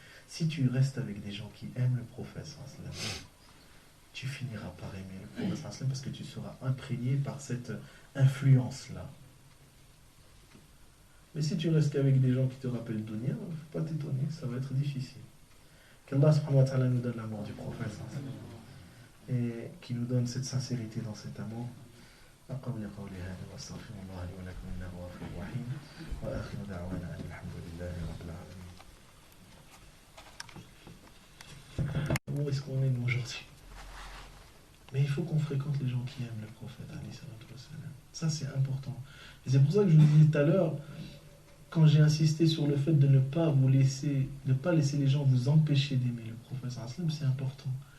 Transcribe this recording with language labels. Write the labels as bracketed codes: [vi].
[fr] Si tu restes avec des gens qui aiment le prophète sallam, tu finiras par aimer le prophète sallam parce que tu seras imprégné par cette influence-là. Mais si tu restes qu'avec des gens qui te rappellent dunya, il ne faut pas t'étonner, ça va être difficile. Qu'Allah subhanahu wa ta'ala nous donne l'amour du prophète et qui nous donne cette sincérité dans cet amour. [ar] أقول قولي هذا وأستغفر الله لي ولكم إنه غفور رحيم وآخر دعوانا أن الحمد لله رب العالمين. [fr] Où est-ce qu'on est nous aujourd'hui? Mais il faut qu'on fréquente les gens qui aiment le prophète. Ça c'est important. Et c'est pour ça que je vous disais tout à l'heure, quand j'ai insisté sur le fait de ne pas laisser les gens vous empêcher d'aimer le prophète, c'est important.